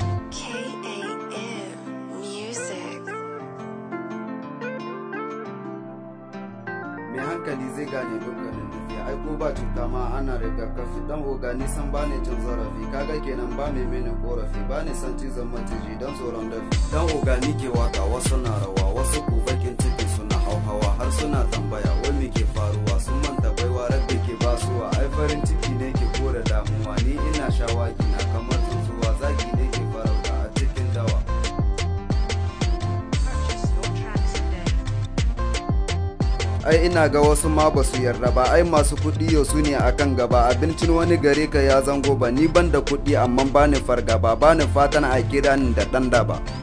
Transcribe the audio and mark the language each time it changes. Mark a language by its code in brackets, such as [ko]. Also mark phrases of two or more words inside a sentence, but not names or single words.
[ha] K A M Music. Mai hankali zai gane dukkanin tafiya. Ai ko ba cuta ma ana rigakafi. Dan oga ni san ba ni cin zarafi. Kaga kenan ba mai mini korafi. Ba ni san cizon maciji dan tsoron dafi. Dan oga ni ke waka, wasu na rawa, wasu ku bakin ciki suna hauhawa. Har suna tambaya wai me ke faruwa. Sun manta baiwa Rabbi ke basuwa. Ai farin ciki ne ke kore damuwa. Ni ina shawagi na kamar tsuntsuwa. Zaki ne ke farauta a cikin dawa. [en] Purchase your tracks today. [ha] Ai ina ga wasu ma ba su yarda ba, ai masu kuɗi yau su ne a kan gaba. Abincin wani gare ka ya zango ba, ni ban da kuɗi amma ba ni fargaba, ba ni fatan a kira ni da ɗan daba.